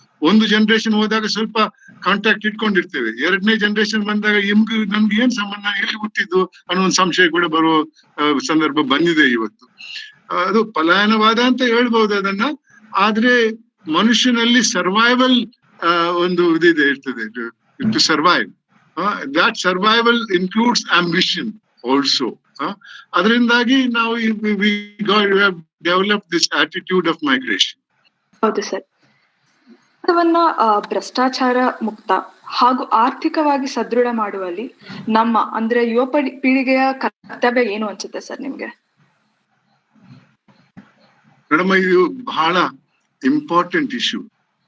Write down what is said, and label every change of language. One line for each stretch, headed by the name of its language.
Kannada: ಒಂದು ಜನರೇಷನ್ ಹೋದಾಗ ಸ್ವಲ್ಪ ಕಾಂಟ್ಯಾಕ್ಟ್ ಇಟ್ಕೊಂಡಿರ್ತೇವೆ, ಎರಡನೇ ಜನರೇಷನ್ ಬಂದಾಗ ನಮ್ಗೆ ಏನ್ ಸಂಬಂಧ, ಎಲ್ಲಿ ಹುಟ್ಟಿದ್ದು ಅನ್ನೋ ಒಂದು ಸಂಶಯ ಕೂಡ ಬರುವ ಸಂದರ್ಭ ಬಂದಿದೆ ಇವತ್ತು. ಅದು ಪಲಾಯನವಾದ ಅಂತ ಹೇಳ್ಬಹುದು ಅದನ್ನ. ಆದ್ರೆ ಮನುಷ್ಯನಲ್ಲಿ ಸರ್ವೈವಲ್ ಒಂದು ಇದಿದೆ ಇರ್ತದೆ,
English: To survive. that survival includes ambition also.
Kannada: ಅದರಿಂದಾಗಿ ನಾವು
English: we have developed this attitude of migration.
Kannada: ಹೌದು ಸರ್. ಭ್ರಷ್ಟಾಚಾರ ಮುಕ್ತ ಹಾಗೂ ಆರ್ಥಿಕವಾಗಿ ಸದೃಢ ಮಾಡುವಲ್ಲಿ ನಮ್ಮ ಅಂದ್ರೆ ಯುವ ಪೀಳಿಗೆಯ ಕರ್ತವ್ಯ ಏನು ಅನ್ಸುತ್ತೆ ಸರ್ ನಿಮ್ಗೆ? ಮೇಡಮ್, ಇದು ಬಹಳ ಇಂಪಾರ್ಟೆಂಟ್ ಇಶ್ಯೂ.